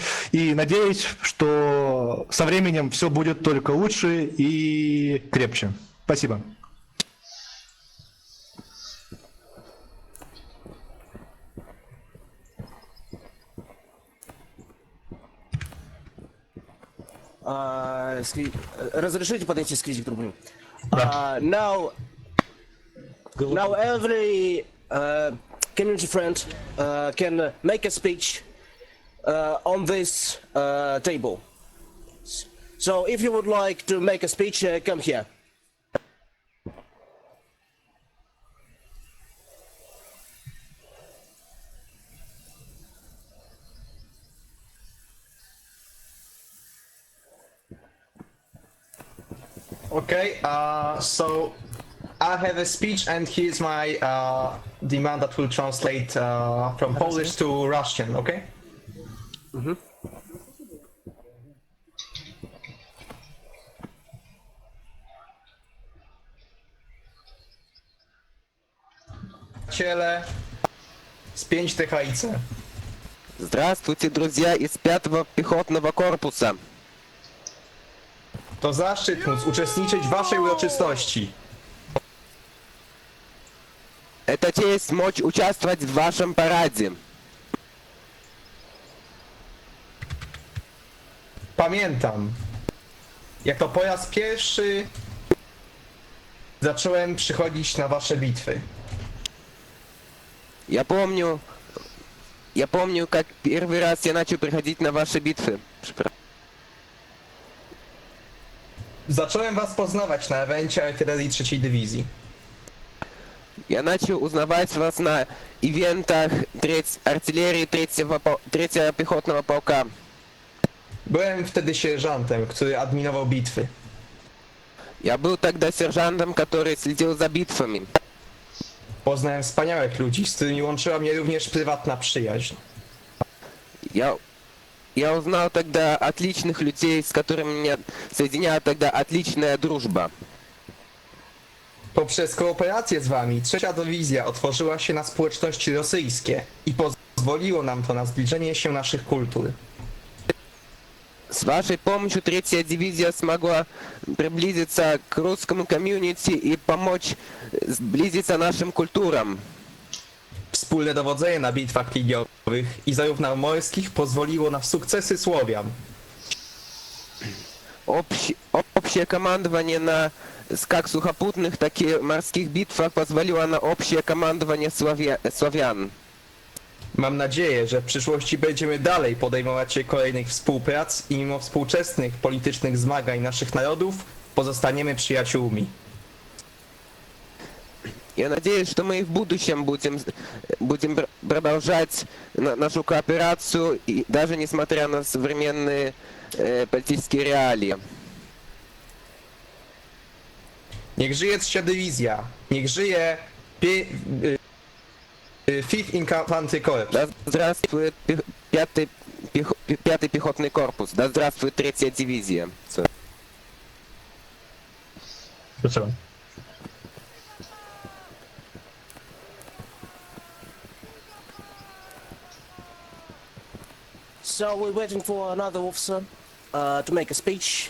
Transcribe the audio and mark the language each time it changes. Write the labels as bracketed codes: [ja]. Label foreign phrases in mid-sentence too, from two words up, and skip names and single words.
[ru] И надеюсь, что со временем все будет только лучше и крепче. Спасибо. Разрешите подойти, скрипт трубу. [en] Now every community friend can make a speech on this table. So if you would like to make a speech, come here. Okay, so I have a speech and here's my demand that will translate from Polish to Russian, okay? Mhm. [pl] Ciele z 5 THIC. [ru] Здравствуйте, друзья из 5-го пехотного корпуса. [pl] To zaszczyt móc uczestniczyć w waszej uroczystości. [ru] Это честь мочь участвовать в вашем параде. [pl] Pamiętam, jak to po raz pierwszy zacząłem przychodzić na wasze bitwy. [ru] Я помню, как первый раз я начал приходить на ваши битвы. [pl] Zacząłem was poznawać na evencie artylerii 3. Dywizji. [ru] Я начал узнавать вас на ивентах артиллерии 3-го пехотного полка. [pl] Byłem wtedy sierżantem, który adminował bitwy. [ru] Я был тогда сержантом, который следил за битвами. [pl] Poznałem wspaniałych ludzi, z którymi łączyła mnie również prywatna przyjaźń. [ru] Я узнал тогда отличных людей, с которыми меня соединяла тогда отличная дружба. [pl] Poprzez kooperację z wami, trzecia dywizja otworzyła się na społeczności rosyjskie i pozwoliło nam to na zbliżenie się naszych kultur. [ru] С вашей помощью третья дивизия смогла приблизиться к русскому комьюнити и помочь сблизиться нашим культурам. [pl] Wspólne dowodzenie na bitwach liniowych i zarówno morskich pozwoliło na sukcesy Słowian. [ru] Общее командование на как сухопутных, так и морских битвах позволило на общее командование славян. [pl] Mam nadzieję, że w przyszłości będziemy dalej podejmować się kolejnych współprac i mimo współczesnych politycznych zmagań naszych narodów pozostaniemy przyjaciółmi. [ru] Я надеюсь, что мы и в будущем будем продолжать нашу кооперацию, и даже несмотря на современные политические реалии. [pl] Niech żyje trzecia dywizja, niech żyje Fifth Infantry Corps. [ru] Да здравствует пятый пехотный корпус, да здравствует третья дивизия. Спасибо. [en] So we're waiting for another officer to make a speech.